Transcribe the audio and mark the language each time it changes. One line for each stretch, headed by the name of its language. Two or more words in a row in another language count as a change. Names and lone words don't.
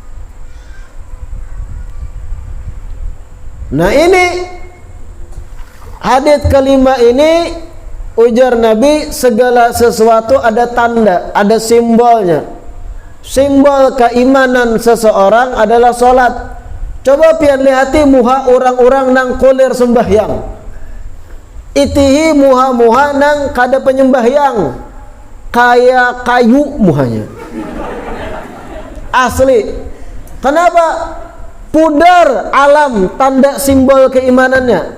Indonesian: Nah ini hadits kelima ini, ujar Nabi, segala sesuatu ada tanda, ada simbolnya. Simbol keimanan seseorang adalah sholat.
Banjar: Coba pian lihati muha orang-orang nang kulir sembahyang, itihi muha-muha nang kada penyembahyang, kayak kayu muhanya asli.
Indonesian: Kenapa? Pudar alam tanda simbol keimanannya.